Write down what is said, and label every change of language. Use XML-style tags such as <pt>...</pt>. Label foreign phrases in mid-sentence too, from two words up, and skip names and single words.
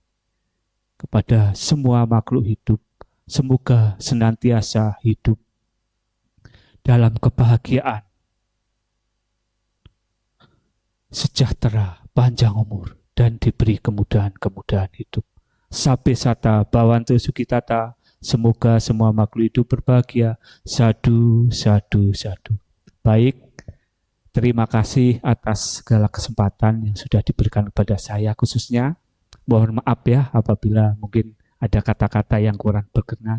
<id>Kepada semua makhluk hidup, semoga senantiasa hidup dalam kebahagiaan, sejahtera, panjang umur, dan diberi kemudahan-kemudahan hidup.</id> <pi>Sabe sata bhavantu sukitata,</pi> <id>semoga semua makhluk hidup berbahagia.</id> <pi>Sadu, sadu, sadu.</pi> <id>Baik, terima kasih atas segala kesempatan yang sudah diberikan kepada saya khususnya. Mohon maaf ya apabila mungkin ada kata-kata yang kurang berkenan.</id>